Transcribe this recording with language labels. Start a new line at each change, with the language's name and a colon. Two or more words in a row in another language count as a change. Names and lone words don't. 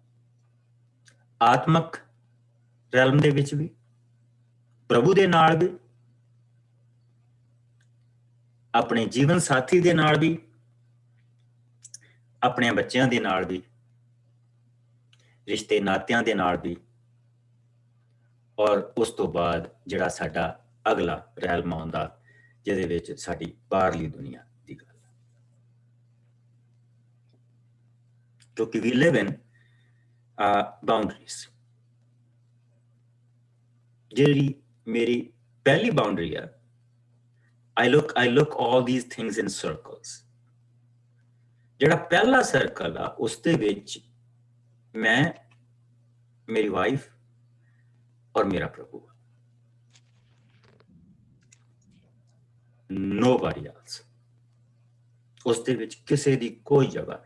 Punjabi: ਆਤਮਕ ਰੈਲਮ ਦੇ ਵਿੱਚ ਵੀ, ਪ੍ਰਭੂ ਦੇ ਨਾਲ ਵੀ, ਆਪਣੇ ਜੀਵਨ ਸਾਥੀ ਦੇ ਨਾਲ ਵੀ, ਆਪਣੇ ਬੱਚਿਆਂ ਦੇ ਨਾਲ ਵੀ, ਰਿਸ਼ਤੇ ਨਾਤਿਆਂ ਦੇ ਨਾਲ ਵੀ, ਔਰ ਉਸ ਤੋਂ ਬਾਅਦ ਜਿਹੜਾ ਸਾਡਾ ਅਗਲਾ ਰੈਲਮ ਆਉਂਦਾ, ਜਿਹਦੇ ਵਿੱਚ ਸਾਡੀ ਬਾਹਰਲੀ ਦੁਨੀਆ ਦੀ ਗੱਲ। ਕਿਉਂਕਿ
English: we live in boundaries।
Punjabi: ਜਿਹੜੀ ਮੇਰੀ ਪਹਿਲੀ ਬਾਉਂਡਰੀ ਆ,
English: I look all these things in circles।
Punjabi: ਜਿਹੜਾ ਪਹਿਲਾ ਸਰਕਲ ਆ, ਉਸ ਦੇ ਵਿੱਚ ਮੈਂ, ਮੇਰੀ ਵਾਈਫ ਔਰ ਮੇਰਾ ਪ੍ਰਭੂ।
English: Nobody else।
Punjabi: ਉਸ ਦੇ ਵਿੱਚ ਕਿਸੇ ਦੀ ਕੋਈ ਜਗ੍ਹਾ ਨਹੀਂ।